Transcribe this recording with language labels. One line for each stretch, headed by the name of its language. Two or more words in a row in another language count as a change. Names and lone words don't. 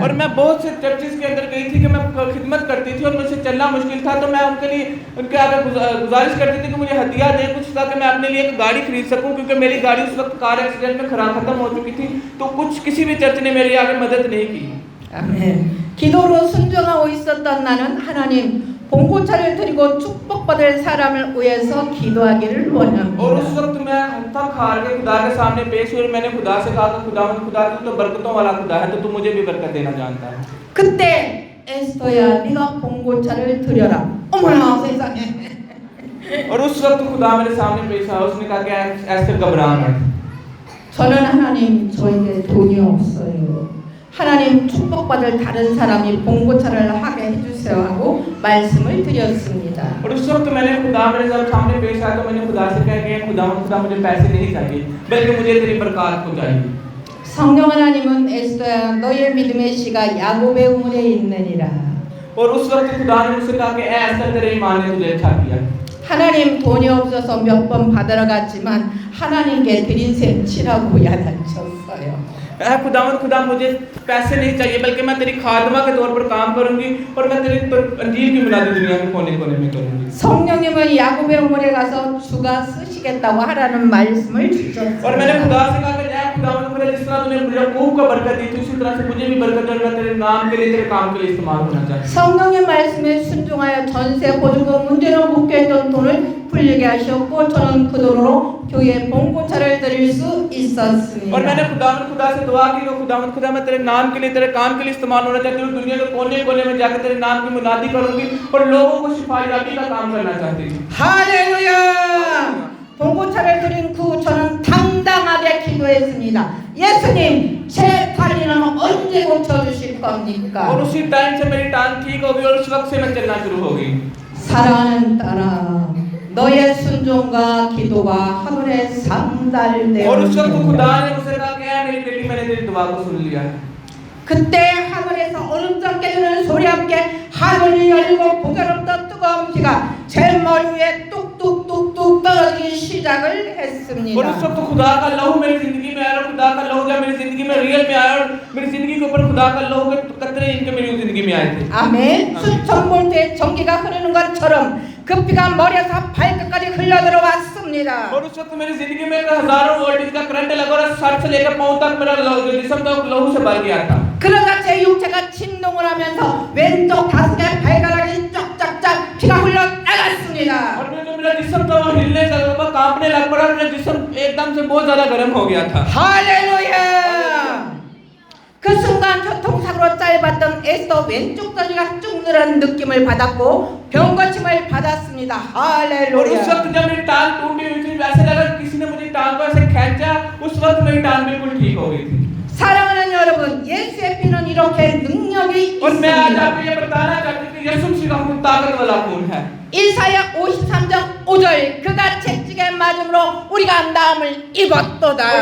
Urdu: اور میں بہت سے چرچز کے اندر گئی تھی کہ میں خدمت کرتی تھی اور مجھ سے چلنا مشکل تھا، تو میں ان کے آگے گزارش کرتی تھی کہ مجھے ہدیہ دیں کچھ، تاکہ میں اپنے لیے ایک گاڑی خرید سکوں، کیونکہ میری گاڑی اس وقت
English: car accident
Urdu: میں ختم ہو چکی تھی. تو کسی بھی چرچ نے میری آگے مدد نہیں کی.
Korean: 아멘. 기도로 순종하고 있었던 나는 하나님 봉고차를 드리고 축복받을 사람을 위해서 기도하기를 원합니다.
Urdu: اور اس وقت میں تھک ہار کے خدا کے سامنے پیش ہوئی اور میں نے خدا سے کہا کہ خدا تو تو برکتوں والا خدا ہے، تو تو مجھے بھی برکت دینا جانتا ہے.
Korean: 그때 에스더야 네가 봉고차를 드려라. 어머나 세상에.
Urdu: اور اس وقت خدا میرے سامنے پیش آیا، اس نے کہا کہ ایسے گھبرا مت.
Korean: 저는 하나님 저에게 돈이 없어요. 하나님 축복받을 다른 사람이 봉고차를 하게 해주세요 하고 말씀을 드렸습니다.
Urdu: اور اس وقت میں نے خدا میرے سامنے پیش آیا تو میں نے خدا سے کہا کہ خدا مجھے پیسے نہیں چاہیے، بلکہ مجھے تیری برکت کو چاہیے.
Korean: 성령 하나님은 에스더야 너의 믿음의 씨가 야곱의 우물에 있느니라.
Urdu: اور اس وقت خدا نے مجھ سے کہا کہ اے ایستر تیرے ایمان نے تجھے اچھا کیا.
Korean: 하나님 돈이 없어서 몇 번 받으러 갔지만 하나님께 드린 셈 치라고 야단쳤어요.
Urdu: خدا مجھے پیسے نہیں چاہیے بلکہ میں تیری خادمہ کے طور پر کام کروں گی اور میں تیری انجیل کی میلادی دنیا کے کونے کونے میں کروں گی.
Korean: 성령님은 야곱의 우물에 가서 주가 쓰시겠다고 하라는 말씀을 주셨어요.
Urdu: اور میں نے خدا سے کہا کہ اے خدا مجھے جس طرح تو نے یعقوب کو برکت دی تھی اسی طرح سے مجھے بھی برکت دے اور تیرے نام کے لیے تیرے کام کے لیے استعمال ہونا چاہیے.
Korean: 성령의 말씀에 순종하여 전세 보증금 문제로 묶여있던 돈을 풀리게 하셨고 저는 그 돈으로 교회 봉고차를 드릴 수 있었습니다.
Urdu: اور میں نے خدا سے دعا کی کہ خدا میں تیرے نام کے لیے تیرے کام کے لیے استعمال ہونا چاہتی ہوں. دنیا کے کونے کونے میں جا کر تیرے نام کی منادی کروں گی اور لوگوں کو شفا یابی کا کام کرنا چاہتی تھی.
Korean: 할렐루야! 봉고차를 드린 후 저는 당당하게 기도했습니다. 예수님, 제 다리는 언제 고쳐주실 겁니까?
Urdu: اور اسی ٹائم سے میری ٹانگ ٹھیک ہو گئی اور اس وقت سے میں چلنا شروع ہو گئی.
Korean: 사랑하는 딸아, 너의 순종과 기도가 하늘에 상달되어
Urdu: اور اس وقت خدا نے مجھ سے کہا کہ اے میری بیٹی میں نے تیری دعا کو سن لیا.
Korean: 그때 하늘에서 얼음장 깨지는 소리 함께 하늘이 열리고 보게로부터 뜨거운 비가 제 머리 위에 뚝뚝뚝뚝 떨어지기 시작을 했습니다.
Urdu: اور اس وقت خدا کا لہو میری زندگی میں آیا اور خدا کا لہو جب میری زندگی میں ریئل میں آیا اور میری زندگی کے اوپر خدا کا لہو کے قطرے انکے میری زندگی میں آئے تھے.
Korean: 아멘. 수천 볼트의 전기가 흐르는 것처럼 그 비가 머리에서 발끝까지 흘러 들어왔습니다.
Urdu: اور اس وقت میری زندگی میں ہزاروں وولٹیج کا کرنٹ لگا اور سر سے لے کر پاؤں تک میرا جسم تو لہو سے بھر گیا تھا.
Korean: 그러자 제 육체가 진동을 하면서 왼쪽 가슴에 발가락이 쫙쫙쫙 피가 흘러 나갔습니다.
Urdu: اور میرا جسم تو ہلنے لگا کانپنے لگ پڑا میرا جسم ایکدم سے بہت زیادہ گرم ہو گیا تھا.
Korean: 할렐루야! 그 순간 교통사고로 짧았던 에스더 왼쪽 다리가 쭉 늘어난 느낌을 받았고 병고침을 받았습니다.
Urdu: और
Korean: 할렐루야!
Urdu: اس وقت جب میری ٹانگ ٹوٹی ہوئی تھی ویسے لگا کسی نے مجھے ٹانگ کو ایسے کھینچا اس وقت میری ٹانگ بالکل ٹھیک ہو گئی تھی.
Korean: 사랑하는 여러분, 예수의 피는 이렇게 능력이
Urdu: اور میں آج
Korean: 있습니다.
Urdu: آپکو یہ بتانا چاہتی ہوں کہ یسوع مسیح کا خون طاقت والا خون ہے.
Korean: 이사야 53장 5절 그가 채찍에 맞음으로 우리가 나음을 입었도다.